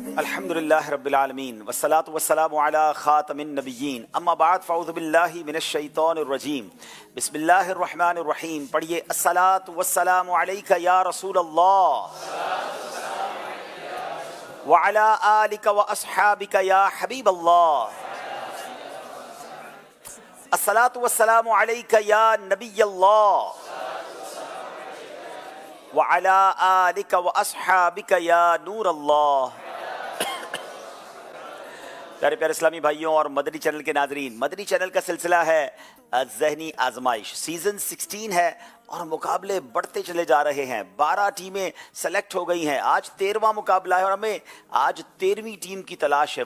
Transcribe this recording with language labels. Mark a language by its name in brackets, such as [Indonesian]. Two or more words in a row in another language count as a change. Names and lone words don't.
[Arabic] الحمد لله رب العالمين والصلاة والسلام على خاتم النبيين أما بعد فأعوذ بالله من الشيطان الرجيم بسم الله الرحمن الرحيم. پڑھیے الصلاة والسلام عليك يا رسول الله وعلى آلك وأصحابك يا حبيب الله. الصلاة والسلام عليك يا نبي الله وعلى آلك وأصحابك يا نور الله. [Urdu] پیارے پیارے اسلامی بھائیو اور مدنی چینل کے ناظرین، مدنی چینل کا سلسلہ ہے ذہنی آزمائش، سیزن 16 ہے اور مقابلے بڑھتے چلے جا رہے ہیں. 12 ٹیمیں سلیکٹ ہو گئی ہیں. آج 13واں مقابلہ ہے اور ہمیں آج 13ویں ٹیم کی تلاش ہے.